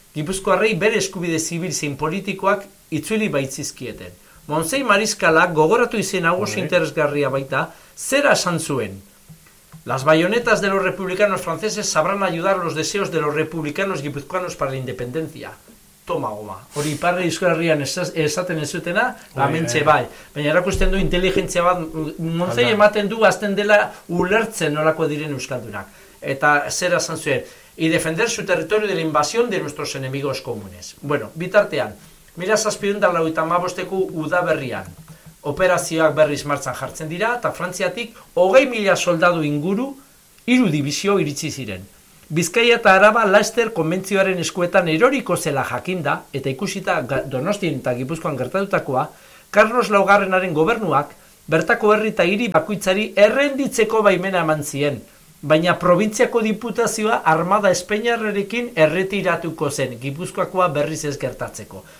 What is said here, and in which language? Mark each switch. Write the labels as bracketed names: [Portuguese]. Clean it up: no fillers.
[Basque] Gipuzkoarrei bere eskubide zibil zein politikoak itzuli baitzizkieten. Montzei Mariskalak gogoratu izen hau oso interesgarria baita, zera esan zuen. [Spanish] "Las bayonetas de los republicanos franceses sabrán ayudar los deseos de los republicanos gipuzkoanos para la independencia". Toma goma. [Basque] Hori iparra Euskal Herrian esaten ez zutena, amentxe bai. Baina erakusten du inteligentzia bat, Montzei ematen du azten dela ulertzen nolako diren euskaldunak. Eta zera esan zuen. [Spanish] "Y defender su territorio de la invasión de nuestros enemigos comunes". [Basque] Bueno, bitartean, 1795-eko udaberrian, operazioak berriz martxan jartzen dira, eta Frantziatik 20.000 soldadu inguru, hiru divisio iritsi ziren. Bizkaia eta Araba laster konbentzioaren eskuetan eroriko zela jakinda, eta ikusita Donostien eta Gipuzkoan gertatutakoa, Carlos Laugarrenaren gobernuak, bertako herri eta hiri bakoitzari errenditzeko baimena eman zien, baina probintziako diputazioa armada espainiarrarekin erretiratuko zen, Gipuzkoakoa berriz ez gertatzeko.